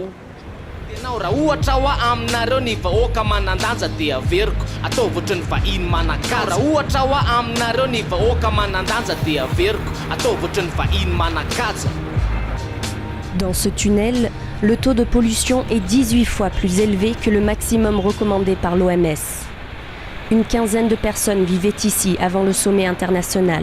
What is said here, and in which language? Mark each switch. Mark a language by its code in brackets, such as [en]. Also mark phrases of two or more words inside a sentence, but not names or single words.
[mg] Tenao raha ohatra hoa aminareo ny vahoaka manan-danja dia averiko ataovotry ny vahiny manan-kaja. Raha ohatra hoa aminareo ny vahoaka manan-danja dia averiko ataovotry ny vahiny manan-kaja. [fr] Dans ce tunnel, le taux de pollution est 18 fois plus élevé que le maximum recommandé par l'OMS. Une quinzaine de personnes vivaient ici avant le sommet international.